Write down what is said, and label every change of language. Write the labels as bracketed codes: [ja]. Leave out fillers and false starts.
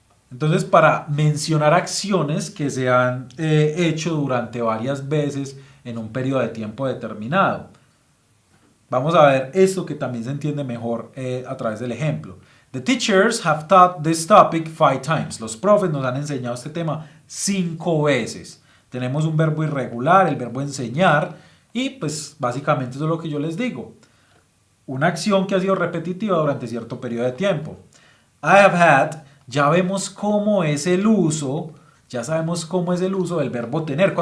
[es] Entonces, para mencionar acciones que se han hecho durante varias veces en un periodo de tiempo determinado, vamos a ver esto que también se entiende mejor a través del ejemplo. [en] The teachers have taught this topic 5 times. [es] Los profes nos han enseñado este tema 5 veces. Tenemos un verbo irregular, el verbo enseñar, y pues básicamente eso es lo que yo les digo. Una acción que ha sido repetitiva durante cierto periodo de tiempo. [en] I have had, [es] ya vemos cómo es el uso, ya sabemos cómo es el uso del verbo tener.